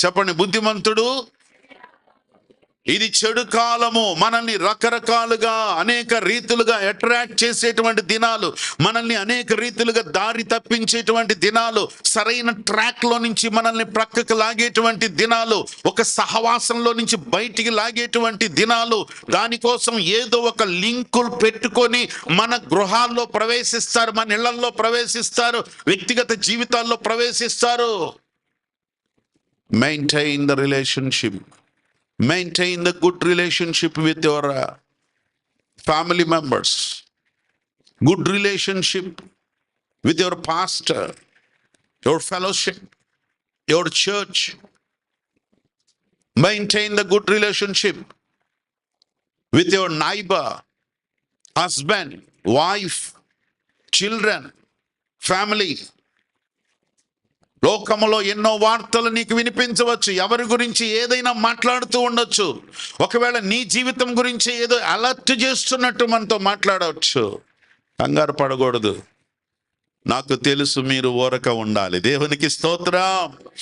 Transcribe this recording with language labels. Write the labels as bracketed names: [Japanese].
[Telugu] చెప్పండి, బుద్ధిమంతుడు, ఇది చెడు కాలము, మనల్ని రకరకాలుగా అనేక రీతులుగా అట్రాక్ట్ చేసేటువంటి దినాలు, మనల్ని అనేక రీతులుగా దారి తప్పించేటువంటి దినాలు, సరైన ట్రాక్ లో నుంచి మనల్ని ప్రక్కకు లాగేటువంటి దినాలు, ఒక సహవాసంలో నుంచి బయటికి లాగేటువంటి దినాలు. దానికోసం ఏదో ఒక లింకులు పెట్టుకొని మన గృహాల్లో ప్రవేశిస్తారు, మన ఇళ్లలో ప్రవేశిస్తారు, వ్యక్తిగత జీవితాల్లో ప్రవేశిస్తారు. [English] Maintain the relationship. Maintain the good relationship with your family members, good relationship with your pastor, your fellowship, your church. Maintain the good relationship with your neighbor, husband, wife, children, family. [Telugu] లోకములో ఎన్నో వార్తలు నీకు వినిపించవచ్చు, ఎవరి గురించి ఏదైనా మాట్లాడుతూ ఉండొచ్చు. ఒకవేళ నీ జీవితం గురించి ఏదో అలర్ట్ చేస్తున్నట్టు మనతో మాట్లాడవచ్చు. కంగారు పడకూడదు. నాకు తెలుసు, మీరు ఊరక ఉండాలి. దేవునికి స్తోత్రం.